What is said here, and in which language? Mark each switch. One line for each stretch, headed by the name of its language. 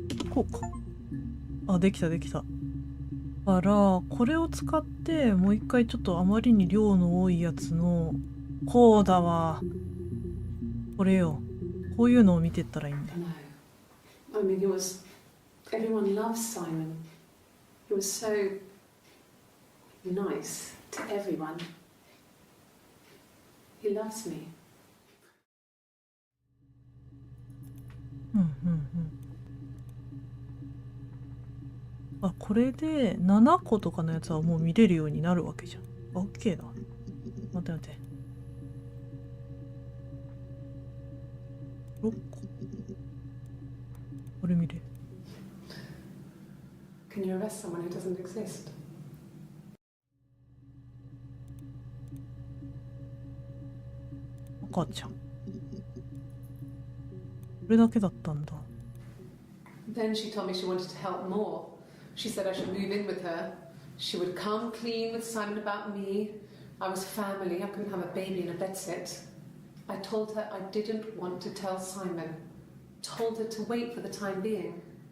Japanese: こうか。あ、できたできた。だから、これを使って、もう一回ちょっとあまりに量の多いやつの、こうだわ。これよ。こういうのを見てったらいいんだ。
English: No. I mean, everyone loves Simon. He was so nice to everyone. He loves me.
Japanese: うんうんうん。あ、これで7個とかのやつはもう見れるようになるわけじゃん。オッケーだ。待って待って。 6個。これ見れる。
English: Can you arrest someone who doesn't exist?
Japanese: 赤ちゃん。これだけだったんだ。
English: Then she told me she wanted to help more. She said I should move in with her. She would come clean with Simon about me. I was family. I couldn't have a baby in a bedsit. I told her I didn't want to tell Simon. Told her to wait for the time being.